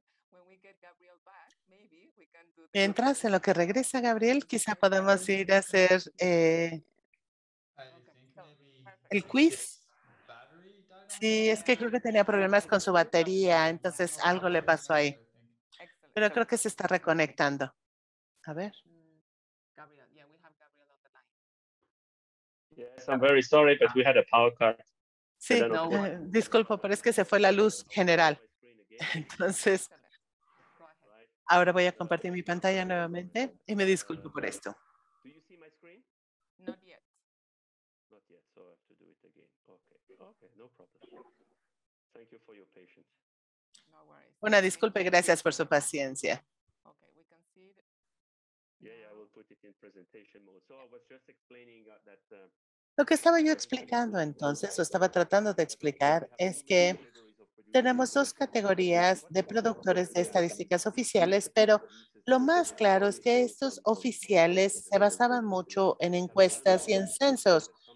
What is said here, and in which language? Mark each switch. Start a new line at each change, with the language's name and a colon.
English: when we get Gabriel back, maybe we can do
Spanish: Mientras, en lo que regresa Gabriel, quizá podamos ir a hacer
English: I think maybe
Spanish: el quiz.
English: battery died on
Spanish: Sí, es que creo que tenía problemas con su batería, entonces algo le pasó ahí.
English: Excellent.
Spanish: Pero creo que se está reconectando. A ver.
English: Gabriel, yeah, we have Gabriel on the line. Yes, I'm very sorry, but we had a power cut.
Spanish: Sí,
English: But then, okay.
Spanish: disculpo, pero es que se fue la luz general. Entonces,
English: Excellent. Go ahead.
Spanish: ahora voy a compartir mi pantalla nuevamente y me disculpo por esto.
English: Do you see my screen? Not yet. Not yet, so I have to do it again. Okay, okay, no problem. Thank you for your patience. No worries.
Spanish: Una disculpa y gracias por su paciencia.
English: Okay, we can see it. Yeah, I will put it in presentation mode. So I was just explaining that
Spanish: Lo que estaba yo explicando entonces, o estaba tratando de explicar, es que tenemos dos categorías de productores de estadísticas oficiales, pero lo más claro es que estos oficiales se basaban mucho en encuestas y en censos.